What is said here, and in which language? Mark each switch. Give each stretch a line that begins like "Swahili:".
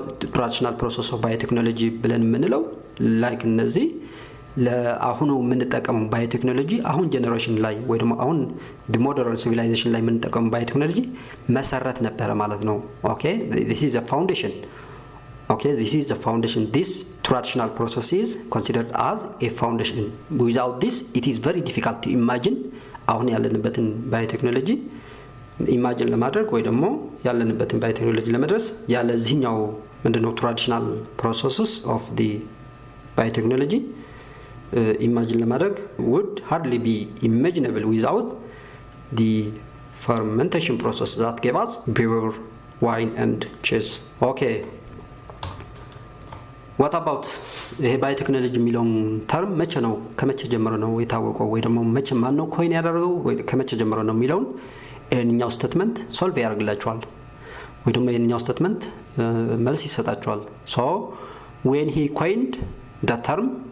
English: ትራዲሽናል ፕሮሰስ ኦፍ ባዮቴክኖሎጂ
Amharic: ብለን የምንለው ላይክ እነዚህ ለአሁኑ የምንጠቀመው ባዮቴክኖሎጂ አሁን ጀነሬሽን ላይ ወይ ደግሞ አሁን ሞደርን ሲቪላይዜሽን ላይ የምንጠቀመው ባዮቴክኖሎጂ መሰረት ነበረ ማለት ነው።
English: ኦኬ this is the foundation. Okay, this is the foundation. This traditional process is considered as a foundation. Without this it is very difficult to imagine
Amharic: አሁን ያለንበትን ባዮቴክኖሎጂ ኢማጂን ለማድረግ ወይ ደግሞ ያለንበትን ባዮቴክኖሎጂ ለመድረስ ያለዚህኛው ምንድነው
English: traditional processes of the biotechnology imagine ለማድረግ would hardly be imaginable without the fermentation process that gave us beer, wine and cheese. Okay, what about
Amharic: ይሄ ባዮቴክኖሎጂ የሚለውን ተርም መቼ ነው ከመቼ ጀምሮ ነው የታወቀው ወይ ደግሞ መቼ ማን ነው ኮይን ያደረገው ወይ ከመቼ ጀምሮ ነው የሚለውን ይሄንኛው ስቴትመንት ሶልቭ ያደርግላችኋል ወይ ደግሞ ይሄንኛው ስቴትመንት መልስ ይሰጣችኋል።
English: so when he coined the term